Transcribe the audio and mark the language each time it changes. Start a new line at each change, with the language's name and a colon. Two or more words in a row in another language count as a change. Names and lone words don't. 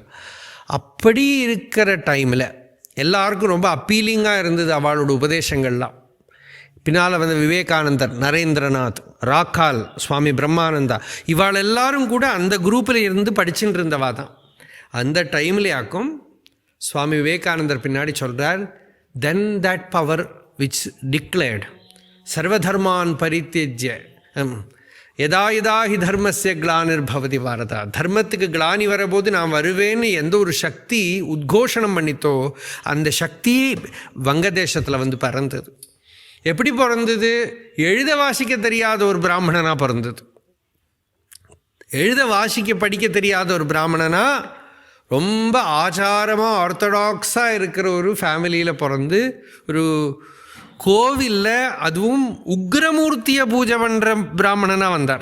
Tamil: அப்படி இருக்கிற டைமில் எல்லாருக்கும் ரொம்ப அப்பீலிங்காக இருந்தது அவளோட உபதேசங்கள்லாம். பின்னால் விவேகானந்தர், நரேந்திரநாத், ராக்கால், சுவாமி பிரம்மானந்தா இவாள் எல்லாரும் கூட அந்த குரூப்பில் இருந்து படிச்சுட்டு இருந்தவா தான். அந்த டைம்லேயாக்கும் சுவாமி விவேகானந்தர் பின்னாடி சொல்கிறார்,
English: then that power which declared
Sanskrit: सर्वधर्मान् परित्यज्य यदा यदा हि धर्मस्य ग्लानिर्भवति भारत.
Tamil: தர்மத்துக்கு கிளானி வரபோது நான் வருவேன்னு எந்த ஒரு சக்தி உத்கோஷணம் பண்ணித்தோ அந்த சக்தி வங்கதேசத்தில் வந்து பிறந்தது. எப்படி பிறந்தது? எழுத வாசிக்க தெரியாத ஒரு பிராமணனாக பிறந்தது. எழுத வாசிக்க படிக்க தெரியாத ஒரு பிராமணனா ரொம்ப ஆச்சாரமாக ஆர்த்தடாக்ஸாக இருக்கிற ஒரு ஃபேமிலியில் பிறந்து ஒரு கோவிலில் அதுவும் உக்ரமூர்த்தியை பூஜை பண்ணுற பிராமணனாக வந்தார்.